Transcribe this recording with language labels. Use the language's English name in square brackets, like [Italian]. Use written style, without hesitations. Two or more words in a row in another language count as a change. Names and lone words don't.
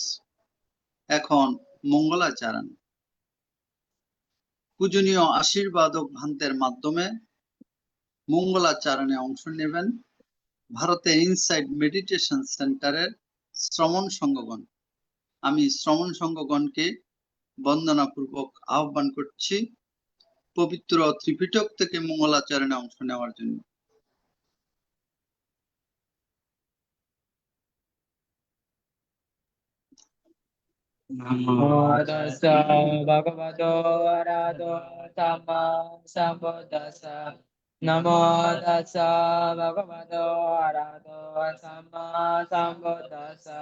[Bangla] এখন মঙ্গলাচরণ পূজনীয় আশীর্বাদক ভান্তের মাধ্যমে মঙ্গলাচরণে অংশ নেবেন ভারতের ইনসাইড মেডিটেশন সেন্টারের শ্রমণ সংঘগণ। আমি শ্রমণ সংঘগণকে বন্দনাপূর্বক আহ্বান করছি পবিত্র ত্রিপিটক থেকে মঙ্গলাচরণে অংশ নেওয়ার জন্য। [Pali] নমো তাস্সা ভগবতো আরহাতো সাম্মা সাম্বুদ্দাসা। নমো তাস্সা ভগবতো আরহাতো সাম্মা সাম্বুদ্দাসা।